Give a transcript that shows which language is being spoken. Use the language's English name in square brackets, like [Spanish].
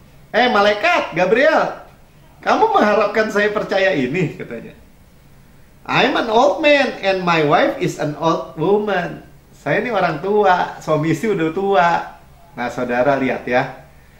[Indonesian] Malaikat Gabriel, kamu mengharapkan saya percaya ini, katanya. [English] I'm an old man and my wife is an old woman. [Indonesian] Saya ini orang tua, suami istri udah tua. Nah, saudara lihat ya.